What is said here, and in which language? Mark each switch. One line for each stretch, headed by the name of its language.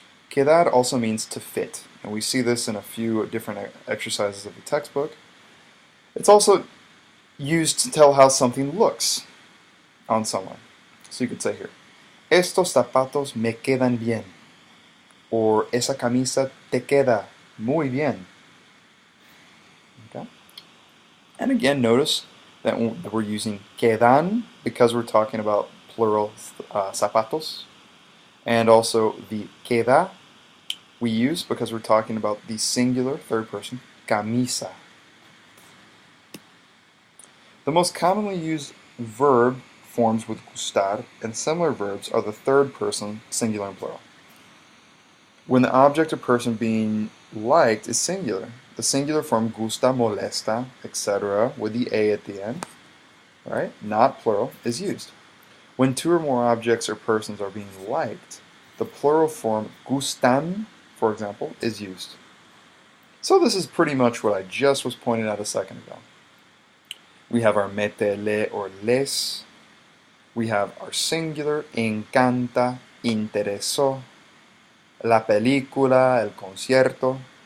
English: Quedar also means to fit, and we see this in a few different exercises of the textbook. It's also used to tell how something looks on someone. So you could say here,
Spanish: estos zapatos me quedan bien,
English: or
Spanish: esa camisa te queda muy bien.
English: Okay? And again, notice that we're using quedan because we're talking about plural zapatos, and also the queda we use because we're talking about the singular third person camisa. The most commonly used verb forms with gustar and similar verbs are the third person, singular and plural. When the object or person being liked is singular, the singular form gusta, molesta, etc., with the a at the end, right, not plural, is used. When two or more objects or persons are being liked, the plural form gustan, for example, is used. So this is pretty much what I just was pointing out a second ago. We have our mete, le, or les. We have our singular, encanta, interesó, la película, el concierto.